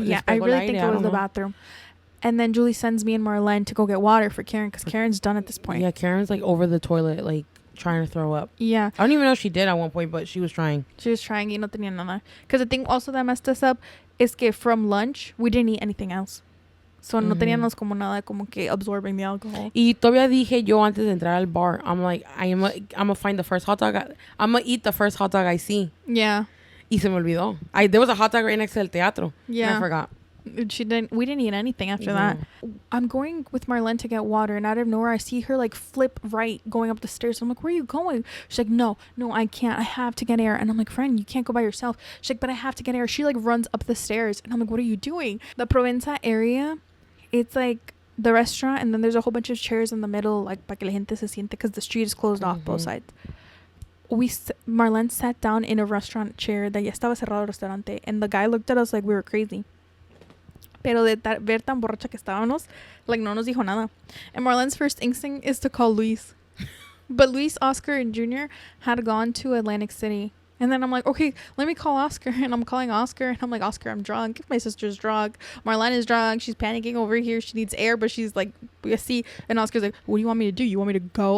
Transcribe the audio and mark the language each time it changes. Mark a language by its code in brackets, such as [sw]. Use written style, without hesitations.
[en] Yeah, I really think it was the bathroom. And then Julie sends me and Marlene to go get water for Karen. Because Karen's done at this point. Yeah, Karen's like over the toilet, like trying to throw up. Yeah. I don't even know if she did at one point, but she was trying. She was trying [es] y no tenía nada. [en] Because the thing also that messed us up is que from lunch, we didn't eat anything else. [es] So no teníamos como nada como que [en] absorbing the alcohol. [es] Y todavía dije yo antes de entrar al bar, [en] I'm like, I'm gonna find the first hot dog. I'm gonna eat the first hot dog I see. Yeah. [es] Y se me olvidó. [en] There was a hot dog right next to [es] el teatro. [en] Yeah. And I forgot. We didn't eat anything after that. I'm going with Marlene to get water, and out of nowhere I see her like flip right going up the stairs. I'm like, where are you going? She's like, no, I can't. I have to get air. And I'm like, friend, you can't go by yourself. She's like, but I have to get air. She like runs up the stairs, and I'm like, what are you doing? The Provenza area, it's like the restaurant, and then there's a whole bunch of chairs in the middle, like [es] para que la gente se siente, [en] because the street is closed off both sides. Marlene sat down in a restaurant chair that [es] ya estaba cerrado el restaurante, [en] and the guy looked at us like we were crazy. [es] Pero de ver tan borracha que estábamos, like no nos dijo nada. [en] And Marlene's first instinct is to call Luis. But Luis, Oscar, and Junior had gone to Atlantic City. And then I'm like, okay, let me call Oscar. And I'm calling Oscar. And I'm like, Oscar, I'm drunk. My sister's drunk. Marlene is drunk. She's panicking over here. She needs air, but she's like, we see. And Oscar's like, what do you want me to do? You want me to go?